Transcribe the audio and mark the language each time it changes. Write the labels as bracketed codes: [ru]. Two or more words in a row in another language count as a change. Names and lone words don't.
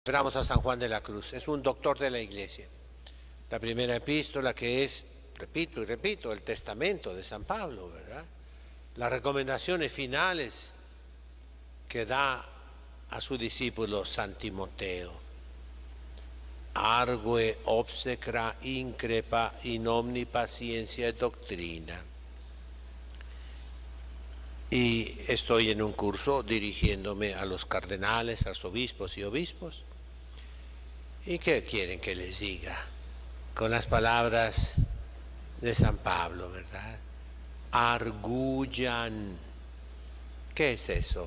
[es] Celebramos a San Juan de la Cruz, es un doctor de la Iglesia. La primera epístola que es, repito y repito, el testamento de San Pablo, ¿verdad? Las recomendaciones finales que da a su discípulo San Timoteo. [la] Argue obsecra increpa in omni paciencia et doctrina. [es] Y estoy en un curso dirigiéndome a los cardenales, arzobispos y obispos. ¿Y qué quieren que les diga? Con las palabras de San Pablo, ¿verdad? Arguyan. ¿Qué es eso?